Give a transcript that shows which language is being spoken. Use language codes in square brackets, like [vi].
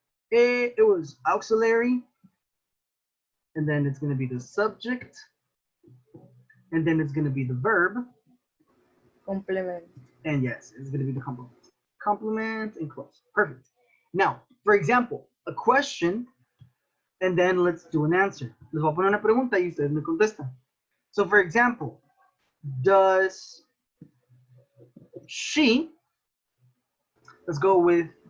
[en] It was auxiliary, and then it's going to be the subject, and then it's going to be the verb, Complement. and yes, it's going to be the complement. Complement and close. Perfect. Now, for example, a question, and then let's do an answer. [es] Les voy a poner una pregunta y ustedes me contestan. [en] So, for example, does she, let's go with